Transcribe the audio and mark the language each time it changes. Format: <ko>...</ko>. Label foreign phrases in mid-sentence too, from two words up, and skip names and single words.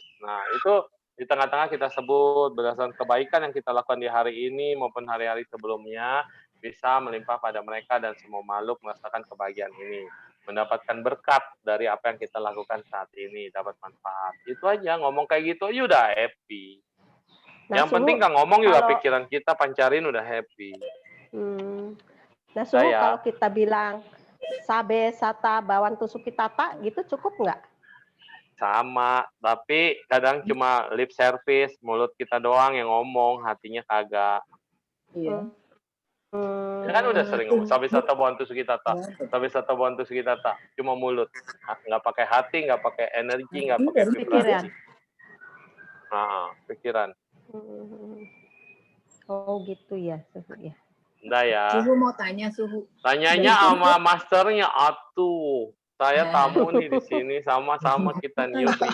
<id>Nah, itu di tengah-tengah kita sebut berdasarkan kebaikan yang kita lakukan di hari ini maupun hari-hari sebelumnya bisa melimpah pada mereka dan semua makhluk merasakan kebahagiaan ini. mendapatkan berkat dari apa yang kita lakukan saat ini, dapat manfaat. Itu aja, ngomong kayak gitu aja udah happy. Nah, Yang penting kan ngomong juga kalau pikiran kita pancarin udah happy. Nah, Suhu, kalau kita bilang</id> <pi>sabe sata bawan tusuki tata</pi> <id>gitu cukup nggak? Sama, tapi kadang cuma</id> <en>lip service,</en> <id>mulut kita doang yang ngomong, hatinya kagak. Iya. Ya kan udah sering ngomong,</id> <pi>sabe sata bawan tusuki tata, sabe sata bawan tusuki tata,</pi> <id>cuma mulut, nggak pakai hati, nggak pakai energi, nggak pakai vibrasi. Nah, pikiran. Oh gitu ya, Suhu ya. Udah ya. Suhu mau tanya, Suhu. Tanyanya sama masternya, atuh. Saya tamu nih di sini, sama-sama kita newbie.</id>